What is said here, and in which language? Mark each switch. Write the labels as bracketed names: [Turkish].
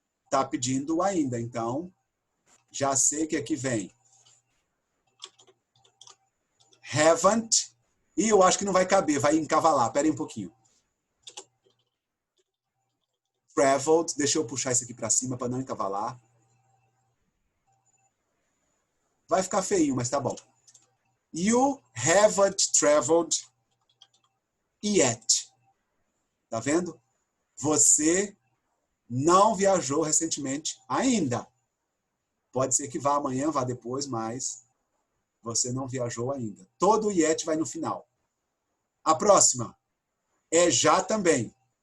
[Portuguese] Tá pedindo o ainda. Então, já sei que aqui vem haven't. E eu acho que não vai caber, vai encavalar. Pera aí um pouquinho. Traveled. Deixa eu puxar isso aqui para cima para não encavalar. Vai ficar feinho, mas tá bom. [English] You haven't traveled yet. [Portuguese] Tá vendo? Você não viajou recentemente ainda. Pode ser que vá amanhã, vá depois, mas você não viajou ainda. Todo o yet vai no final. A próxima é já também.